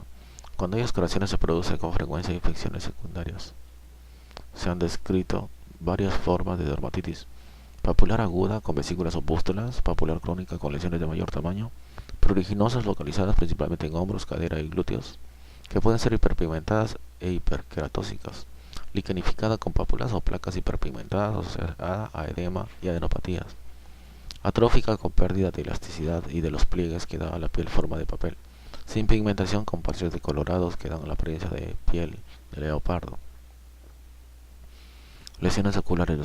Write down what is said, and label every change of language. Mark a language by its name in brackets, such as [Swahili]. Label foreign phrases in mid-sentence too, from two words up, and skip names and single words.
[Spanish] Cuando hay escoriaciones se produce con frecuencia infecciones secundarias. Se han descrito varias formas de dermatitis: papular aguda con vesículas o pústulas, papular crónica con lesiones de mayor tamaño, pruriginosas localizadas principalmente en hombros, cadera y glúteos, que pueden ser hiperpigmentadas e hiperqueratóxicas, liquenificada con pápulas o placas hiperpigmentadas asociada a edema y adenopatías, atrófica con pérdida de elasticidad y de los pliegues que da a la piel forma de papel, sin pigmentación con parches decolorados que dan la apariencia de piel de leopardo. Lesiones oculares.